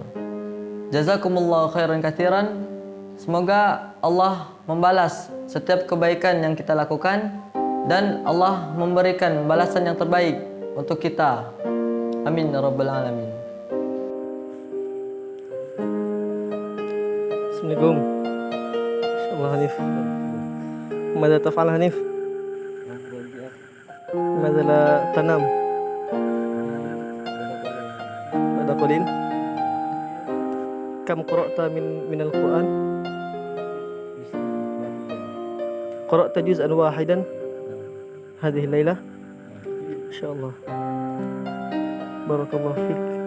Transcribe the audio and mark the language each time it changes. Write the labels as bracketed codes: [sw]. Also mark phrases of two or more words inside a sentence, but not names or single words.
[ar] جزاكم الله خيرا كثيرا. [id] Semoga Allah membalas setiap kebaikan yang kita lakukan dan Allah memberikan balasan yang terbaik untuk kita. [ar] آمين يا رب العالمين. Assalamualaikum. إن شاء الله حنيف. ماذا تفعل حنيف? ماذا لا تنام؟ ماذا قلت? كم قرأت من القرآن? قرأت جزءا واحدا هذه الليلة? إن شاء الله. بارك الله فيك.